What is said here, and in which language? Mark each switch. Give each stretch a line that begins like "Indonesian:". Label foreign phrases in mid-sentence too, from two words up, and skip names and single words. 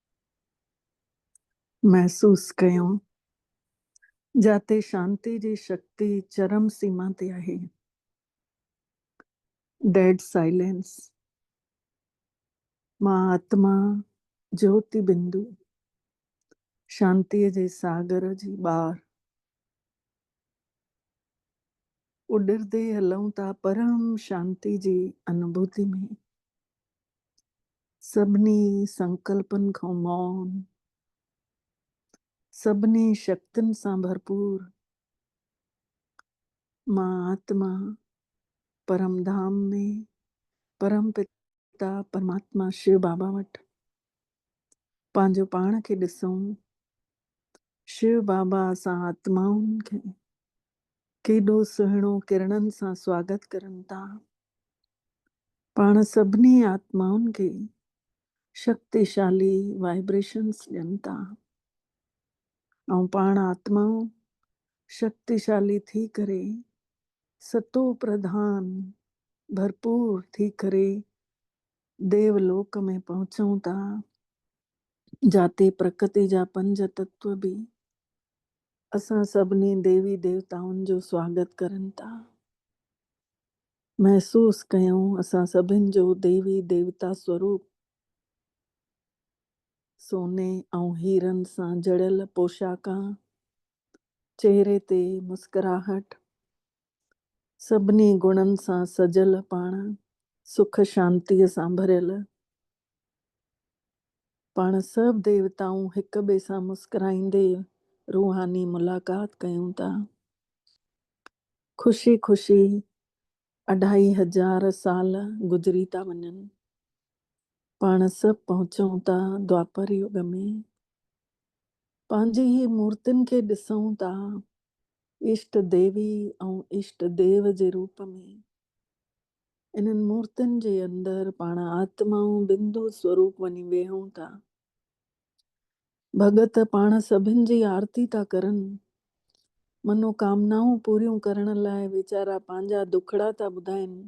Sindhi: महसूस कयूं जाते शांति जी शक्ति चरम सीमा ते आहे।
English: dead silence.
Sindhi: मां आत्मा ज्योति बिंदु शांति जे सागर जी ॿार उॾरदे हलूं था परम शांति जी अनुभूति में। सभिनी संकल्पन खां मौन, सभिनी शक्तियुनि सां भरपूर मां आत्मा परम धाम में परम पिता परमात्मा शिव बाबा वटि पंहिंजो पाण खे ॾिसूं। शिव बाबा असां आत्माउनि खे केॾो सुहिणो किरणनि सां स्वागत करनि था। पाण सभिनी आत्माउनि खे शक्तिशाली वाइब्रेशन्स ॾियनि था ऐं पाण आत्माऊं शक्तिशाली थी करे सतो प्रधान भरपूर थी करे देवलोक में पहुचूं था, जाते प्रकृति जा 5 तत्व बि असां सभिनी देवी देवताउनि जो स्वागत करनि था। महसूस कयूं असां सभिनि जो देवी देवता स्वरूप सोने ऐं हीरनि सां जड़ियल पोशाका, चेहरे ते मुस्कुराहट, सभिनी गुणनि सां सजल पाण सुख शांतीअ सां भरियल पाण सभु देवताऊं हिक ॿिए सां मुस्कुराईंदे रूहानी मुलाक़ात कयूं था। ख़ुशी ख़ुशी 2500 साल गुज़री था वञनि, पाण सभु पहुचूं था द्वापर युग में। पंहिंजी ही मूर्तियुनि खे ॾिसूं था इष्ट देवी ऐं इष्ट देव जे रूप में। इन्हनि मूर्तियुनि जे अंदरि पाण आत्माऊं बिंदु स्वरूप वञी वेहूं था। भगत पाण सभिनि जी आरती था करनि, मनोकामनाऊं पूरियूं करण लाइ वीचारा पंहिंजा दुखड़ा था ॿुधाइनि।